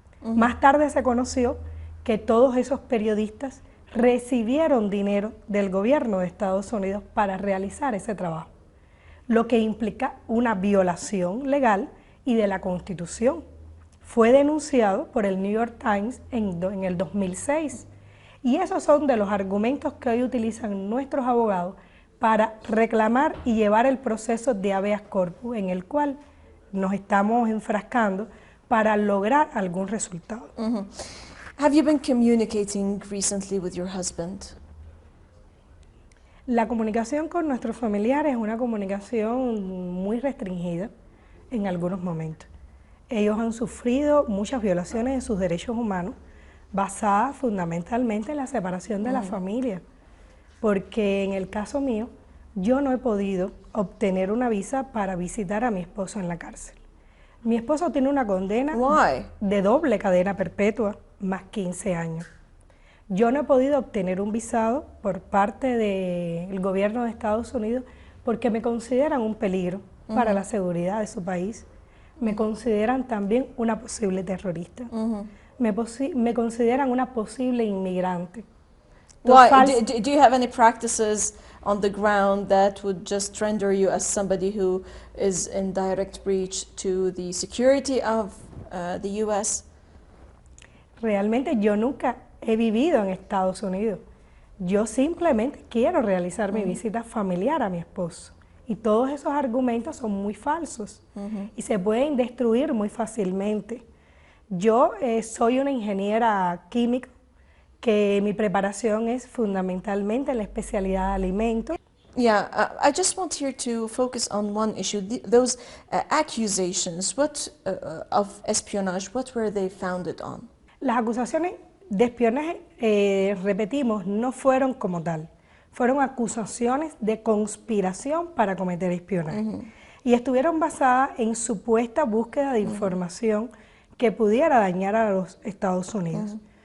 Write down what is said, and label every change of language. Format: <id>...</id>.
<es>Más tarde se conoció que todos esos periodistas recibieron dinero del gobierno de Estados Unidos para realizar ese trabajo, lo que implica una violación legal y de la Constitución. Fue denunciado por el New York Times en el 2006 Y esos son de los argumentos que hoy utilizan nuestros abogados para reclamar y llevar el proceso de habeas corpus en el cual nos estamos enfrascando para lograr algún resultado.</es> <en>Have you been communicating recently with your husband?</en> <es>La comunicación con nuestros familiares es una comunicación muy restringida en algunos momentos. Ellos han sufrido muchas violaciones de sus derechos humanos basadas fundamentalmente en la separación de la familia, porque en el caso mío yo no he podido obtener una visa para visitar a mi esposo en la cárcel. Mi esposo tiene una condena de doble cadena perpetua más 15 años. Yo no he podido obtener un visado por parte del gobierno de Estados Unidos porque me consideran un peligro para la seguridad de su país. Me consideran también una posible terrorista. Me consideran una posible inmigrante.</es> <en>Why? Do you have any practices on the ground that would just render you as somebody who is in direct breach to the security of the U.S.?</en> <es>Realmente yo nunca he vivido en Estados Unidos. Yo simplemente quiero realizar mi visita familiar a mi esposo. Y todos esos argumentos son muy falsos y se pueden destruir muy fácilmente. Yo soy una ingeniera química, que mi preparación es fundamentalmente en la especialidad de alimentos.</es> <en>Yeah, I just want here to focus on one issue. Those accusations of espionage, what were they founded on?</en> <es>Las acusaciones de espionaje, repetimos, no fueron como tal. Fueron acusaciones de conspiración para cometer espionaje. Y estuvieron basadas en supuesta búsqueda de información que pudiera dañar a los Estados Unidos.</es>